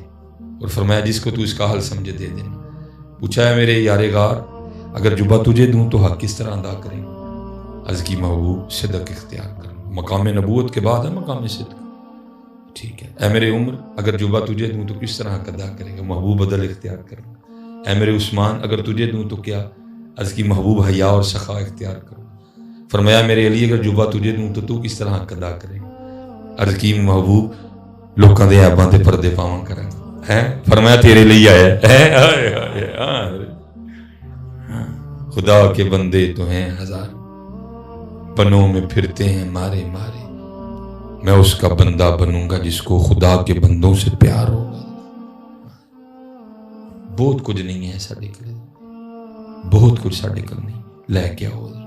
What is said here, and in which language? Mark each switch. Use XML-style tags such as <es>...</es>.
<ur>اور فرمایا جس کو تو اس کا حل سمجھے دے دینا. پوچھا ہے میرے یار غار اگر جبہ تجھے دوں تو حق کس طرح ادا کریں؟ عرض کی محبوب صدق اختیار کروں. مقام نبوت کے بعد ہے مقام صدق. ٹھیک ہے. اے میرے عمر اگر جبہ تجھے دوں تو کس طرح حق ادا کرے گا؟ محبوب عدل اختیار کروں. اے میرے عثمان اگر تجھے دوں تو کیا؟ عرض کی محبوب حیا اور سخا اختیار کروں. فرمایا میرے علی اگر جبہ تجھے دوں تو کس طرح حق ادا کرے گا؟ عرض کی محبوب</ur> <pa>لوکاں دے عیباں تے پردے پاواں کریں.</pa> <ur>فرمایا تیرے لیے آیا ہے. خدا کے بندے تو ہیں ہزار، بنوں میں پھرتے ہیں مارے مارے. میں اس کا بندہ بنوں گا جس کو خدا کے بندوں سے پیار ہوگا.</ur> <pa>بہت کچھ نہیں ہے ساڈے کول، بہت کچھ ساڈے کول نہیں، لے کے آؤ.</pa>